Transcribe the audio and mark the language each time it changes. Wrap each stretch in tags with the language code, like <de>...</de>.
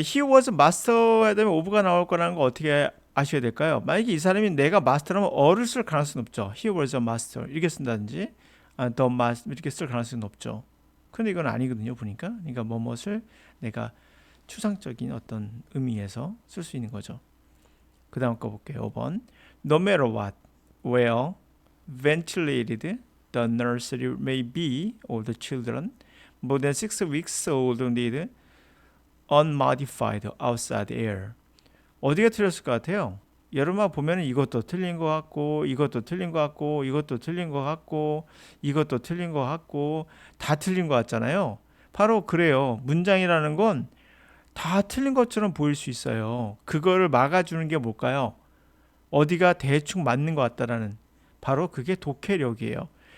<en>He was master</en> <ko>해야 되면 of가 나올 거라는 거 어떻게 아셔야 될까요? 만약에 이 사람이 내가 마스터라면 어를 쓸 가능성은 없죠.</ko> <en>He was a master</en> <ko>이렇게 쓴다든지 the master 이렇게 쓸 가능성은 없죠. 근데 이건 아니거든요. 보니까. 그러니까 뭐뭇을 내가 추상적인 어떤 의미에서 쓸 수 있는 거죠. 그 다음 거 볼게요. 5번.</ko> <en>No matter what, where, ventilated the nursery may be, all the children more than 6 weeks old need unmodified outside air.</en> <ko>어디가 틀렸을 것 같아요? 여러분 보면은 이것도 틀린 것 같고 이것도 틀린 것 같고 이것도 틀린 것 같고 이것도 틀린 것 같고 다 틀린 것 같잖아요. 바로 그래요. 문장이라는 건 다 틀린 것처럼 보일 수 있어요. 그거를 막아주는 게 뭘까요? 어디가 대충 맞는 것 같다라는 바로 그게 독해력이에요.</ko>